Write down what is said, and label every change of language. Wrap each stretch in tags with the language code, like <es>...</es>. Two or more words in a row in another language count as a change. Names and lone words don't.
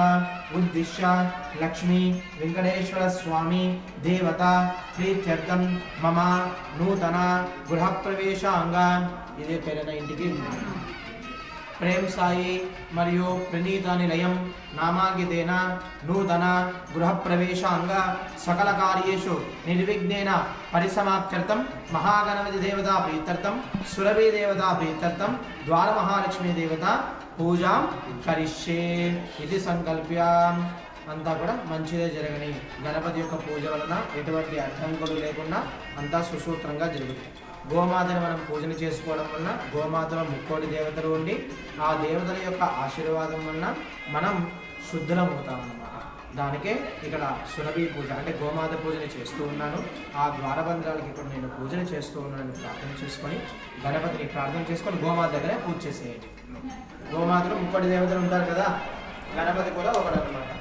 <sa>उद्दिश्य लक्ष्मी वेंकटेश्वर स्वामी देवता प्रीत्यर्थं मम नूतन गृहप्रवेशांग</sa> <te>ఇదే పేరున ఇంటికి</te> <sa>प्रेम साई मरियो प्रणीता निलयम नामांकितेन नूतन गृहप्रवेशांग सकल कार्येषु निर्विघ्नेन परिसमाप्त्यर्थं महागणपति देवता प्रीत्यर्थं सुरभि देवता प्रीत्यर्थं द्वार महालक्ष्मी देवता पूजा करिष्ये इति संकल्प्य</sa> <te>అంతా కూడా మంచిదే జరగని గణపతి యొక్క పూజ వలన ఎటువంటి అడ్డంకులు లేకుండా అంతా సుసూత్రంగా జరుగుతుంది గోమాతని మనం పూజన చేసుకోవడం వలన గోమాతలో ముక్కోటి దేవతలు ఉండి ఆ దేవతల యొక్క ఆశీర్వాదం వలన మనం శుద్ధులం అవుతామన్నమాట దానికే ఇక్కడ సురభి పూజ అంటే గోమాత పూజని చేస్తూ ఉన్నాను ఆ ద్వారబంధాలకి ఇక్కడ నేను పూజన చేస్తూ ఉన్నాను ప్రార్థన చేసుకొని గణపతిని ప్రార్థన చేసుకొని గోమాత దగ్గర పూజ చేసేయండి గోమాతలో ముక్కోటి దేవతలు ఉంటారు కదా గణపతి కూడా ఒకడు అన్నమాట</te>